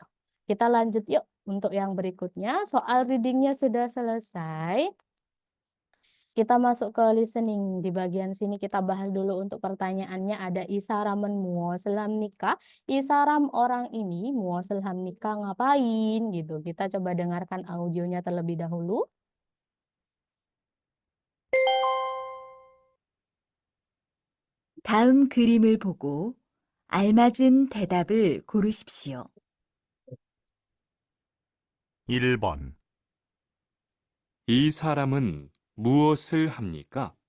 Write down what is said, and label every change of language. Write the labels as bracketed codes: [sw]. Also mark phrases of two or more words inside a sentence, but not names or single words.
[id] Kita lanjut yuk untuk yang berikutnya. Soal readingnya sudah selesai. Kita masuk ke listening. Di bagian sini kita bahas dulu untuk pertanyaannya ada [ko] 이 사람은 무엇을 합니까. [id] Isaram orang ini [ko] 무엇을 합니까 [id] ngapain gitu. Kita coba dengarkan audionya terlebih dahulu. [ko] 다음 그림을 보고 알맞은 대답을 고르십시오. 1번, 이 사람은 무엇을 합니까?